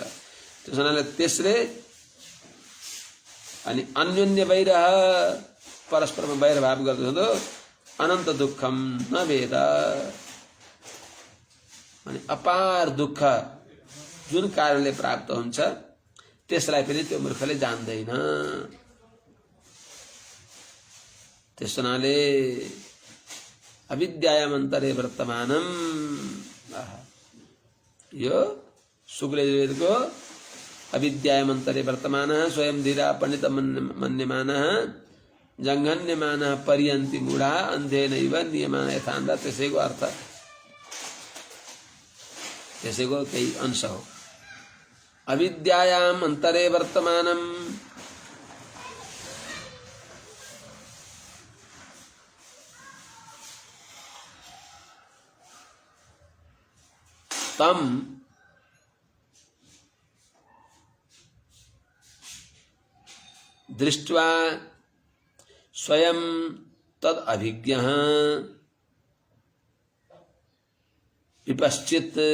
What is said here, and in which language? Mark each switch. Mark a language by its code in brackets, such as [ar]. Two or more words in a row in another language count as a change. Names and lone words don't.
[ne] त्यस हुनाले त्यसले अनि [sa] अन्योन्य वैरह [ne] परस्परमा वैरभाव गर्दछ, [sa] अनन्त दुःखम न वेद, [ne] अनि अपार दुःख जुन कारणले प्राप्त हुन्छ त्यसलाई पनि त्यो मूर्खले जान्दैन। त्यस हुनाले [sa] अविद्यायाम अन्तरे वर्तमानम, [ne] यो शुक्ल यजुर्वेदको [sa] अविद्यायाम अन्तरे वर्तमानः स्वयं धीरा पंडित मन्यमानः जंघन्यमानः पर्यन्ति मूढा अन्धेनैव नियमानः यथान्धा, [ne] त्यसैको अर्थ, त्यसैको केही अंश हो। [sa] अविद्यायाम अन्तरे वर्तमानम, तम दृष्ट्वा स्वयं तद अभिज्ञः विपश्चित